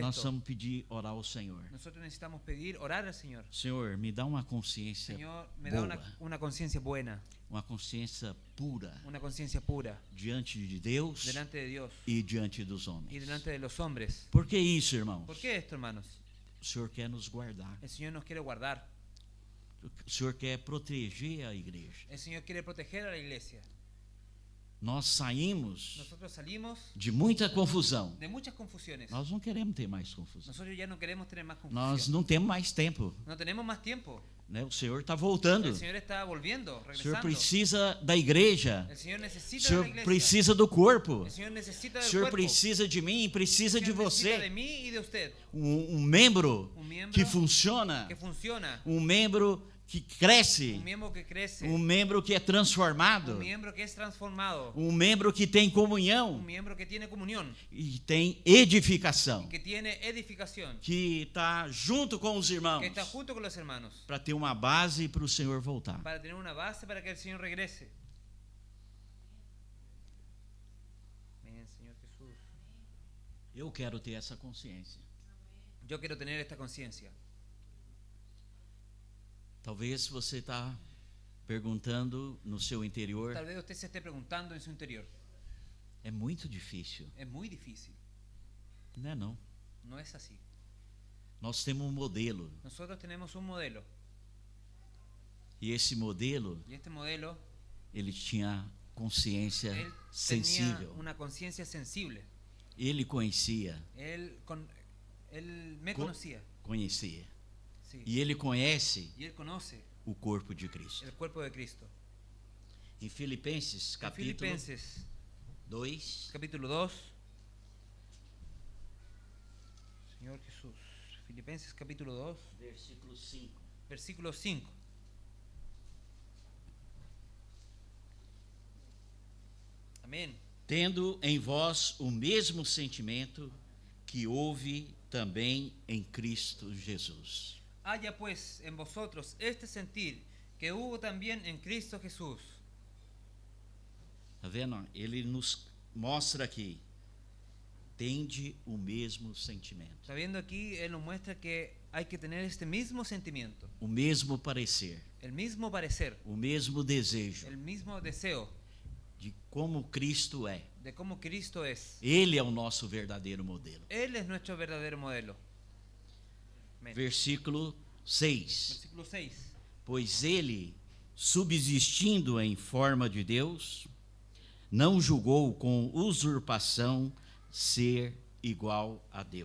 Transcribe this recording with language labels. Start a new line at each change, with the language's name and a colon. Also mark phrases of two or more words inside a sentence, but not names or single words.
Portuguese: nós
Spanish: esto,
Portuguese: vamos pedir, orar ao Senhor.
Spanish: nosotros necesitamos pedir, orar al Señor.
Portuguese: Senhor, me dá uma consciência
Spanish: Señor, me da
Portuguese: boa,
Spanish: una conciencia buena,
Portuguese: uma consciência pura
Spanish: una conciencia pura,
Portuguese: diante de Deus
Spanish: delante de Dios
Portuguese: e diante dos
Spanish: y
Portuguese: homens.
Spanish: delante de los hombres.
Portuguese: Por que isso, irmãos?
Spanish: ¿Por qué esto, hermanos?
Portuguese: O Senhor quer nos guardar.
Spanish: El Señor nos quiere guardar.
Portuguese: O Senhor quer proteger a igreja.
Spanish: El Señor quiere proteger a la iglesia.
Portuguese: Nós saímos
Spanish: Nosotros salimos
Portuguese: de muita confusão.
Spanish: de muchas confusiones.
Portuguese: Nós não queremos ter mais confusão.
Spanish: Nosotros ya no queremos tener más
Portuguese: Nós
Spanish: confusión.
Portuguese: não temos mais tempo,
Spanish: No tenemos más tiempo.
Portuguese: né? O Senhor está voltando.
Spanish: El Señor está volviendo,
Portuguese: O Senhor
Spanish: regresando.
Portuguese: precisa da igreja.
Spanish: El Señor
Portuguese: O
Spanish: necesita de
Portuguese: Senhor
Spanish: la iglesia.
Portuguese: precisa do corpo.
Spanish: El Señor necesita
Portuguese: O
Spanish: del
Portuguese: Senhor
Spanish: cuerpo.
Portuguese: precisa de mim, precisa
Spanish: El
Portuguese: de
Spanish: Señor necesita de
Portuguese: você.
Spanish: mí y de usted.
Portuguese: Um membro
Spanish: Un miembro
Portuguese: que funciona,
Spanish: que funciona.
Portuguese: um membro que cresce,
Spanish: Un miembro que crece.
Portuguese: um membro que é transformado,
Spanish: Un miembro que es transformado.
Portuguese: um membro que tem
Spanish: Un
Portuguese: comunhão
Spanish: miembro que tiene comunión.
Portuguese: e tem edificação,
Spanish: Que tiene edificación.
Portuguese: que está junto com os irmãos,
Spanish: Que está junto con los hermanos.
Portuguese: para ter uma base para o Senhor voltar.
Spanish: Para tener una base para que el Señor regrese. Amén, Señor Jesús.
Portuguese: Eu quero ter essa consciência.
Spanish: Yo quiero tener esta conciencia.
Portuguese: Talvez você está perguntando no seu interior,
Spanish: Tal vez usted se esté preguntando en su interior.
Portuguese: é muito difícil.
Spanish: Es muy difícil.
Portuguese: Não é não.
Spanish: No es así.
Portuguese: Nós temos um modelo,
Spanish: Nosotros tenemos un modelo.
Portuguese: e esse modelo,
Spanish: Y este modelo,
Portuguese: ele tinha consciência
Spanish: él tenía
Portuguese: sensível.
Spanish: una conciencia sensible.
Portuguese: Ele conhecia,
Spanish: Él me Co- conocía.
Portuguese: conhecia.
Spanish: Sí.
Portuguese: E ele conhece
Spanish: Y él conoce
Portuguese: o corpo de Cristo.
Spanish: el cuerpo de Cristo.
Portuguese: Em Filipenses,
Spanish: En
Portuguese: capítulo
Spanish: Filipenses
Portuguese: 2,
Spanish: capítulo 2. Señor Jesús.
Portuguese: Filipenses capítulo 2, versículo 5.
Spanish: versículo 5. Amén.
Portuguese: Tendo em vós o mesmo sentimento que houve também em Cristo Jesus.
Spanish: Haya pues en vosotros este sentir que hubo también en Cristo Jesús.
Portuguese: Tá vendo? Ele nos mostra aqui. Tende o mesmo sentimento,
Spanish: Sabiendo aquí, Él nos muestra que hay que tener este mismo sentimiento,
Portuguese: o mesmo parecer,
Spanish: el mismo parecer,
Portuguese: o mesmo desejo
Spanish: el mismo deseo
Portuguese: de como Cristo é.
Spanish: de cómo Cristo es.
Portuguese: Ele é o nosso verdadeiro modelo.
Spanish: Él es nuestro verdadero modelo. Amén.
Portuguese: Versículo 6.
Spanish: Versículo 6.
Portuguese: Pois ele, subsistindo em forma de Deus, não julgou com usurpação ser igual a Deus.